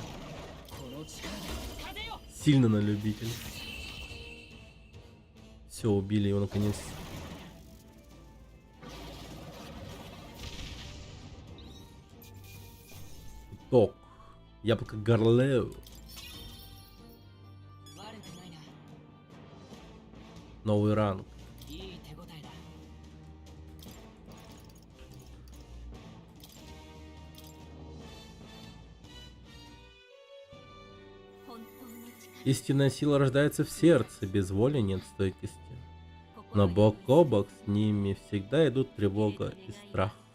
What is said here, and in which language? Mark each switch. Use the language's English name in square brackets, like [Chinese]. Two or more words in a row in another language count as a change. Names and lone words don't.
[Japanese] 風よ [Russian] Сильно на любителя. Все, убили его наконец. Ток. Яблоко Гарлео. [Japanese] 悪くないな [Russian] Новый ранг. [Japanese] いい手応えだ [Russian] Истинная сила рождается в сердце, без воли нет стойкости. Но бок о бок с ними всегда идут тревога и страх.